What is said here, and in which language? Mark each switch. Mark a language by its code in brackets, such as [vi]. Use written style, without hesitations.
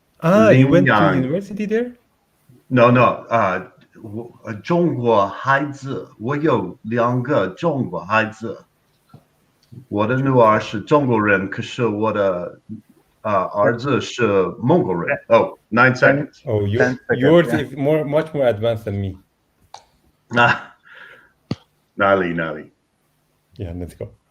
[en] You went to university there? [zh] No, 中国孩子，我有2个中国孩子。我的女儿是中国人，可是我的儿子是蒙古人。 [en] Oh, 9 seconds. Oh, yours is much more advanced than me. Nali. Yeah, let's go.